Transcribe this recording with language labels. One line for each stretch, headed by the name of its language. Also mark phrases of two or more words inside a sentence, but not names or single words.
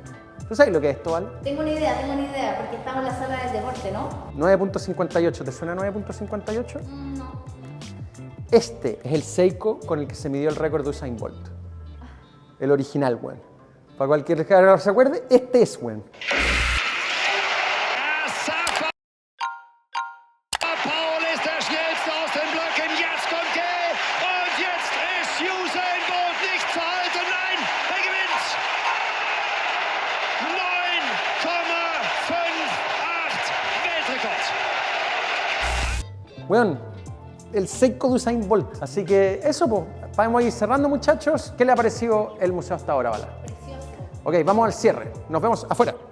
Spanish: ¿Tú sabes lo que es esto, Val? Tengo una idea, porque estamos en la sala del deporte, ¿no? 9.58, ¿te suena 9.58? No. Este es el Seiko con el que se midió el récord de Usain Bolt. El original, weón. Para cualquier que se acuerde, este es, weón.
German: Paul ist der schnellste aus den Blöcken. Jetzt kommt er. Und jetzt ist Usain Bolt nicht zu halten. Nein, er gewinnt. 9,58 Weltrekord.
Spanish: Weón, el Seiko de Usain Bolt. Así que eso, pues. Vamos a ir cerrando, muchachos. ¿Qué le ha parecido el museo hasta ahora, Bala? Precioso. Ok, vamos al cierre. Nos vemos afuera.